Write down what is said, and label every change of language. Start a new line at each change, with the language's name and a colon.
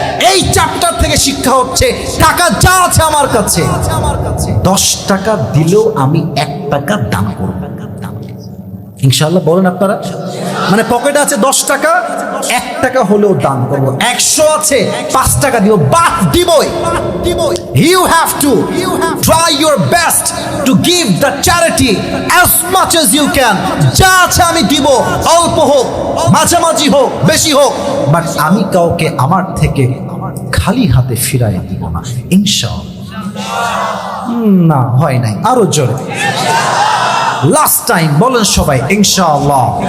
Bangla: এই চ্যাপ্টার থেকে শিক্ষা হচ্ছে টাকা যা আছে আমার কাছে 10 টাকা দিলেও আমি 1 টাকা দান করব ইনশাআল্লাহ। বলেন আপনারা, মানে পকেটে আছে 10 টাকা, 1 টাকা হলেও দান করব। 100 আছে 5 টাকা দিব, বাট দিবই।
English: You have to try your best to give the charity as much as you can.
Bangla: যা আছে আমি দিব, অল্প হোক মাঝামাঝি হোক বেশি হোক, বাট আমি কাউকে আমার থেকে খালি হাতে ফিরাই দিব না ইনশাআল্লাহ। না হয় নাই, আরো জোরে লাস্ট টাইম বলেন সবাই ইনশাআল্লাহ।